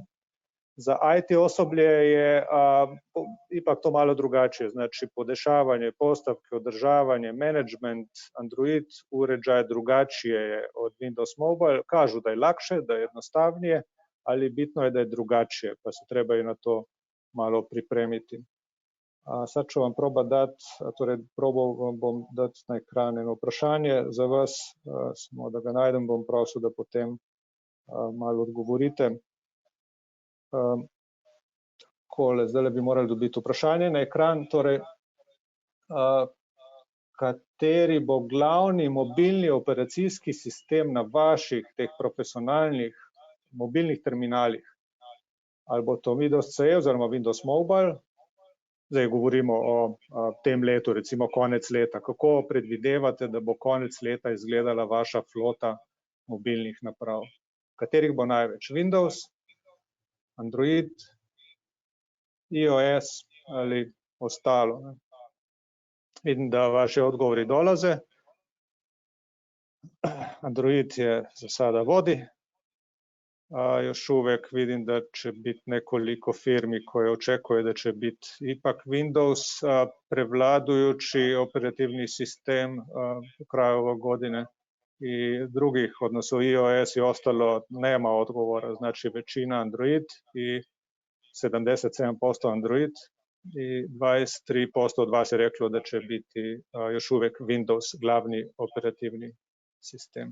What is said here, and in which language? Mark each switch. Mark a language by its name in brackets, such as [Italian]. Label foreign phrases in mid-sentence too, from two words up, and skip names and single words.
[Croatian] Za IT osoblje je ipak to malo drugačije, znači podešavanje, postavke, održavanje, management, Android uređaje drugačije je od Windows Mobile. Kažu da je lakše, da je jednostavnije, ali bitno je da je drugačije, pa se treba i na to malo pripremiti. Sad ću vam probati dati, [Slovenian] torej probal vam bom dati na ekran eno vprašanje za vas, samo da ga najdem, bom prosil, da potem malo odgovorite. Zdaj bi morali dobiti vprašanje na ekran, torej kateri bo glavni mobilni operacijski sistem na vaših teh profesionalnih mobilnih terminalih? Ali bo to Windows C oziroma Windows Mobile? Zdaj govorimo o tem letu, recimo konec leta. Kako predvidevate, da bo konec leta izgledala vaša flota mobilnih naprav? Katerih bo največ? Windows Android, iOS ali ostalo. [Croatian] Vidim da vaši odgovori dolaze. Android je za sada vodi. Još uvijek vidim da će biti nekoliko firmi koje očekuje da će biti ipak Windows prevladujući operativni sistem u kraju ove godine i drugih, odnosno iOS i ostalo nema odgovora, znači većina Android i 77% Android i 23% od vas je reklo da će biti još uvijek Windows glavni operativni sistem.